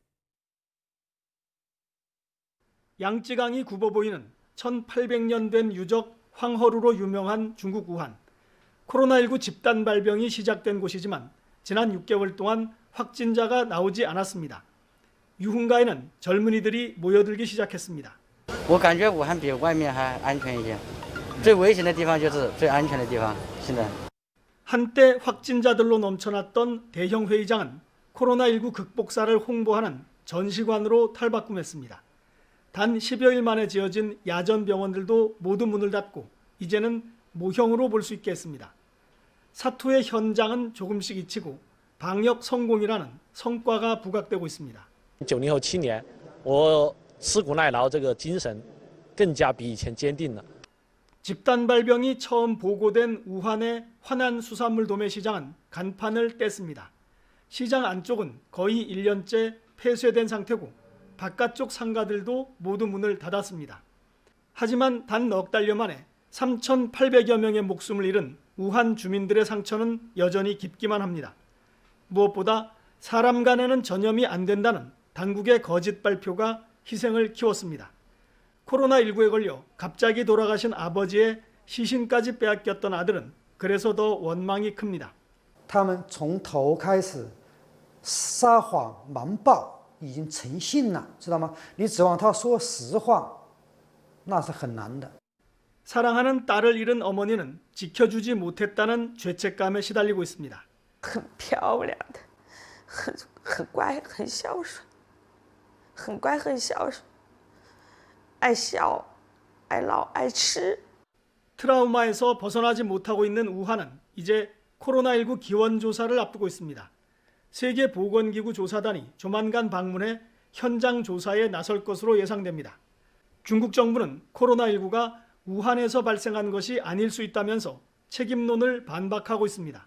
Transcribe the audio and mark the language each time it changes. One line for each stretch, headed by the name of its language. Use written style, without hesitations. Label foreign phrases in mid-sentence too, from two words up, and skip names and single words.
Korean: 양쯔강이 굽어 보이는 1800년 된 유적 황허루로 유명한 중국 우한. 코로나19 집단 발병이 시작된 곳이지만 지난 6개월 동안 확진자가 나오지 않았습니다. 유흥가에는 젊은이들이 모여들기 시작했습니다.
Chinese: 我感觉武汉比外面还安全一点。最危险的地方就是最安全的地方。现在
Korean: 한때 확진자들로 넘쳐났던 대형 회의장은 코로나19 극복사를 홍보하는 전시관으로 탈바꿈했습니다. 단 10여일 만에 지어진 야전 병원들도 모두 문을 닫고 이제는 모형으로 볼 수 있겠습니다. 사투의 현장은 조금씩 잊히고 방역 성공이라는 성과가 부각되고 있습니다.
Chinese: 90 后7年，我吃苦耐劳这个精神更加比以前坚定了。
Korean: 집단 발병이 처음 보고된 우한의 화난 수산물 도매 시장은 간판을 뗐습니다. 시장 안쪽은 거의 1년째 폐쇄된 상태고 바깥쪽 상가들도 모두 문을 닫았습니다. 하지만 단 넉 달여 만에 3,800여 명의 목숨을 잃은 우한 주민들의 상처는 여전히 깊기만 합니다. 무엇보다 사람 간에는 전염이 안 된다는 당국의 거짓 발표가 희생을 키웠습니다. 코로나19에 걸려 갑자기 돌아가신 아버지의 시신까지 빼앗겼던 아들은 그래서 더 원망이 큽니다.
Chinese: 他们从头开始撒谎瞒报已经成性了，知道吗？你指望他说实话，那是很难的。
Korean: 사랑하는 딸을 잃은 어머니는 지켜주지 못했다는 죄책감에 시달리고 있습니다.
Chinese: 很漂亮的，很乖，很孝顺，很乖，很孝顺，爱笑，爱闹，爱吃。
Korean: 트라우마에서 벗어나지 못하고 있는 우한은 이제 코로나19 기원 조사를 앞두고 있습니다. 세계보건기구 조사단이 조만간 방문해 현장 조사에 나설 것으로 예상됩니다. 중국 정부는 코로나19가 우한에서 발생한 것이 아닐 수 있다면서 책임론을 반박하고 있습니다.